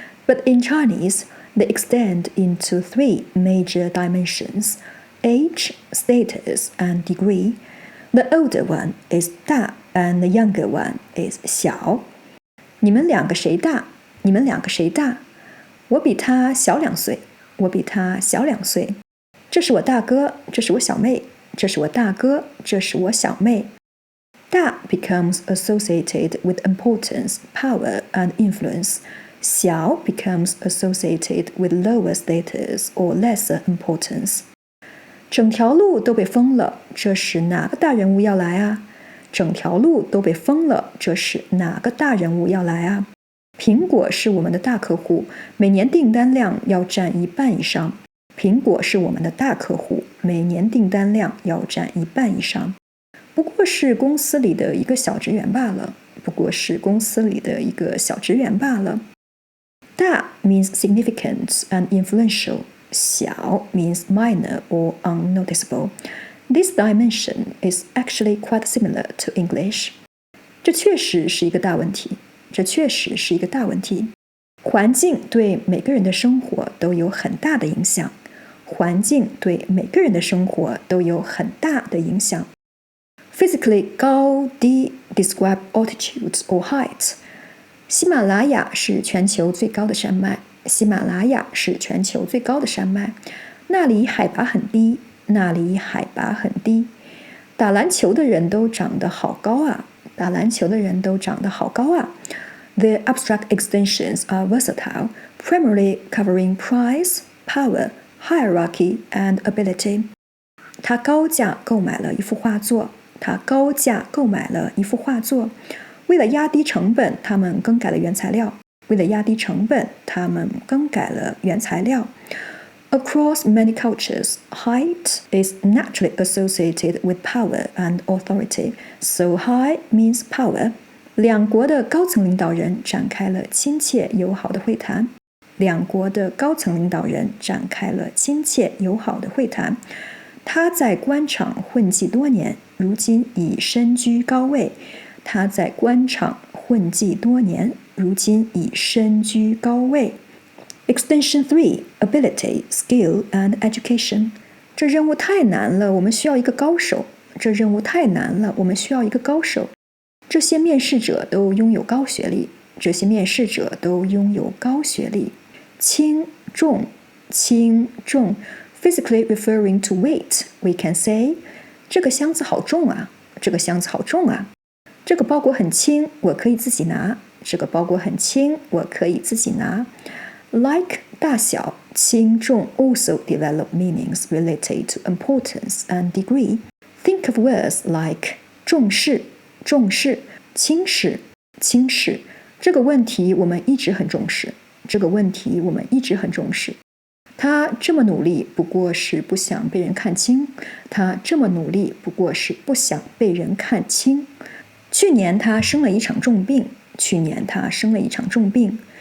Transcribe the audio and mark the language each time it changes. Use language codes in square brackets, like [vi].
[en] But in Chinese, they extend into three major dimensions: age, status, and degree. The older one is 大 and the younger one is 小。 [zh] 你们两个谁大？你们两个谁大？我比他小2岁，我比他小2岁。这是我大哥，这是我小妹，这是我大哥，这是我小妹。 [en] 大 becomes associated with importance, power, and influence. 小 becomes associated with lower status or lesser importance. [zh] 整条路都被封了，这是哪个大人物要来啊？整条路都被封了，这是哪个大人物要来啊？苹果是我们的大客户，每年订单量要占1半以上。苹果是我们的大客户，每年订单量要占1半以上。不过是公司里的一个小职员罢了，不过是公司里的一个小职员罢了。 [en] 大 means significant and influential. 小 means minor or unnoticeable. This dimension is actually quite similar to English. [zh] 这确实是一个大问题。这确实是一个大问题。环境对每个人的生活都有很大的影响。环境对每个人的生活都有很大的影响。 [en] Physically, 高低 describe altitudes or heights. [zh] 喜马拉雅是全球最高的山脉。喜马拉雅是全球最高的山脉。那里海拔很低。那里海拔很低。打篮球的人都长得好高啊。打篮球的人都长得好高啊。 [en] Their abstract extensions are versatile, primarily covering price, power, hierarchy, and ability. [zh] 他高价购买了一幅画作。他高价购买了一幅画作。为了压低成本，他们更改了原材料。为了压低成本，他们更改了原材料。 [en] Across many cultures, height is naturally associated with power and authority, so high means power. [zh] 两国的高层领导人展开了亲切友好的会谈。两国的高层领导人展开了亲切友好的会谈。他在官场混迹多年，如今已身居高位。他在官场混迹多年，如今已身居高位。 [en] Extension 3 Ability, Skill and Education [zh] 这任务太难了，我们需要一个高手。这任务太难了，我们需要一个高手。这些面试者都拥有高学历。这些面试者都拥有高学历。轻重，轻重 [en] physically referring to weight, we can say [zh] 这个箱子好重啊，这个箱子好重啊。这个包裹很轻，我可以自己拿。这个包裹很轻，我可以自己拿。 [en] Like 大小，轻重 also develop meanings related to importance and degree. Think of words like 重视、重视、轻视、轻视。 [zh] 这个问题我们一直很重视。这个问题我们一直很重视。他这么努力，不过是不想被人看清。他这么努力，不过是不想被人看清。去年他生了一场重病。去年他生了一场重病。